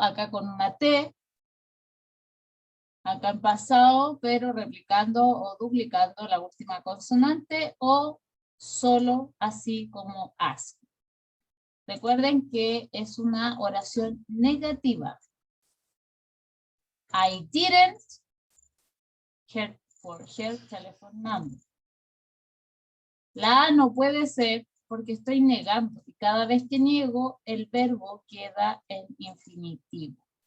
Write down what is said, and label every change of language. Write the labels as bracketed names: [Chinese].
[Spanish] Acá con una T. Acá en pasado, pero replicando o duplicando la última consonante o solo así como ask. Recuerden que es una oración negativa. [English] I didn't hear for her telephone number. [Spanish] La A no puede ser porque estoy negando. Y cada vez que niego, el verbo queda en infinitivo.